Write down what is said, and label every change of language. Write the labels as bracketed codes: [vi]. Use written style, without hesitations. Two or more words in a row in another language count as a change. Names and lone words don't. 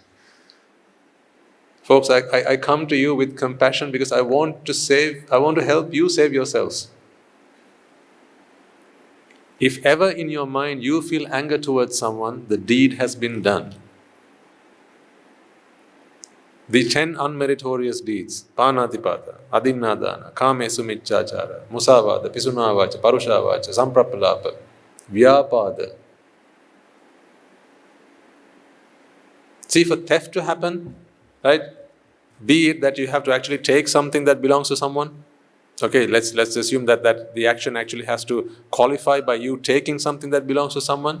[en] Folks, I come to you with compassion because I want to help you save yourselves. If ever in your mind you feel anger towards someone, the deed has been done. The 10 unmeritorious deeds, [pi] panatipata, adinnadana, kamesu miccāchāra, musavāda, pisunāvāca, paruṣāvāca, samprapalāpa, vyapada. [en] See, for theft to happen, right, be it that you have to actually take something that belongs to someone. Okay, let's assume that the action actually has to qualify by you taking something that belongs to someone.